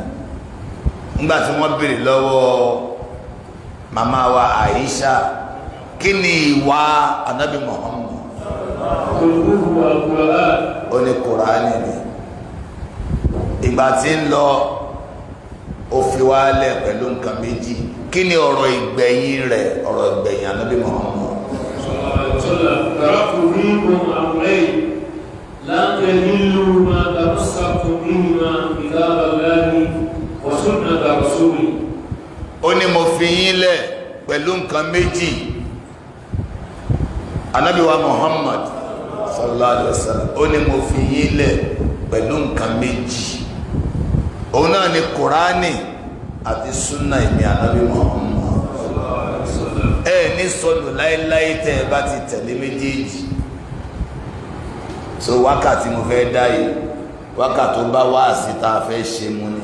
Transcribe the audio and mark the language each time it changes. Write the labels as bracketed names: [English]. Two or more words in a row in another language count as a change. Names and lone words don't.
[Yoruba] Nígbà tí wọ́n béèrè lọ́wọ́ màmá wa Àìṣà, kí ni ìwà Ànábì Muhammad? Ó ní Kùránì ni. Ìgbà tí ń lọ ó fi wálẹ̀ pẹ̀lú nǹkan méjì. Kí ni ọ̀rọ̀ ìgbẹ̀yìn rẹ̀? Ọ̀rọ̀ ìgbẹ̀yìn Ànábì Muhammad. [Arabic] تركت فيكم أمرين لن تضلوا ما تمسكتم بهما كتاب الله وسنة رسوله. [Yoruba] Ó ní mo fi yín lẹ̀ pẹ̀lú nǹkan méjì. Ànábì wa Muhammad [Arabic] صلى الله عليه وسلم, [Yoruba] ó ní mo fi yín lẹ̀ pẹ̀lú nǹkan méjì. Òun náà ni Kùránì àti súnà ìmí Ànábì Muhammad. Ní sọnù láíláí tẹ́ ẹ bá ti tẹ̀lé méjèèjì. So wákàtí mo fẹ́ dá yìí, wákàtí tó bá wá síta fẹ́ ṣe mú ni.